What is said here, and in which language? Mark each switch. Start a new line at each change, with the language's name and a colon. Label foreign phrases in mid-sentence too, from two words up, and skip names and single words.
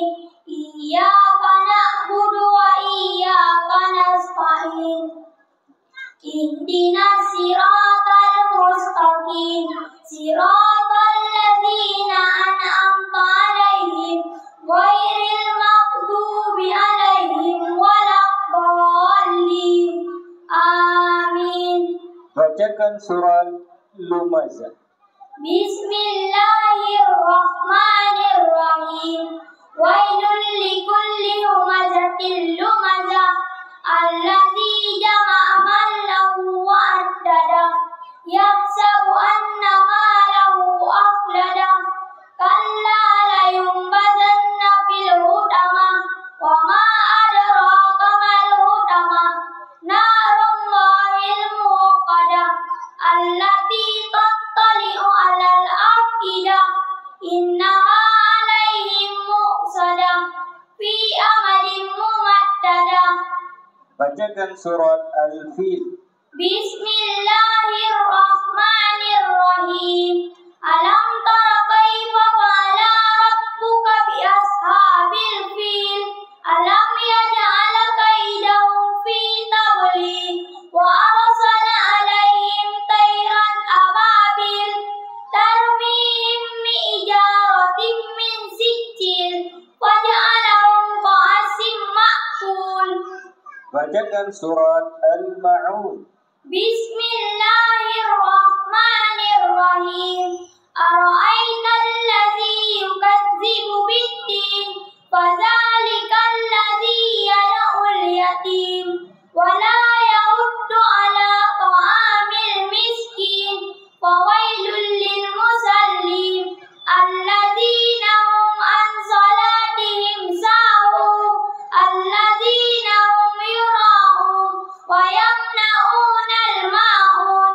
Arabic: إياك نعبد وإياك نستعين. اهدنا الصراط المستقيم. صراط الذين أنعمت عليهم غير المغضوب عليهم ولا الضالين. Amin.
Indonesian: Bacakan surat Lumazah.
Arabic: Bismillahirrahmanirrahim. ويل لكل همزة لمزة الذي جمع مالا و وعدده يحسب أن ماله أخلده كلا لينبذن في الحطمة وما أدراك ما الحطمة نار الله الموقدة التي تطلع على الأفئدة إنها عليهم مؤصدة في عمد ممددة.
Indonesian: Bacakan surat Al-Fil.
Arabic: Bismillahirrahmanirrahim. ألم تر كيف فعل ربك بأصحاب الفيل. ألم يجعل كيدهم في تضليل وأرسل عليهم طيرا أبابيل ترميهم بحجارة من سجيل فجعلهم كعصف مأكول.
Indonesian: Bacakan surat Al-Ma'un.
Arabic: Bismillahirrahmanirrahim. أرأيت الذي يكذب بالدين فذلك الذي يدع اليتيم ولا يحض على طعام المسكين فويل للمصلين الذين هم عن صلاتهم ساهون الذين هم يراءون ويمنعون الماعون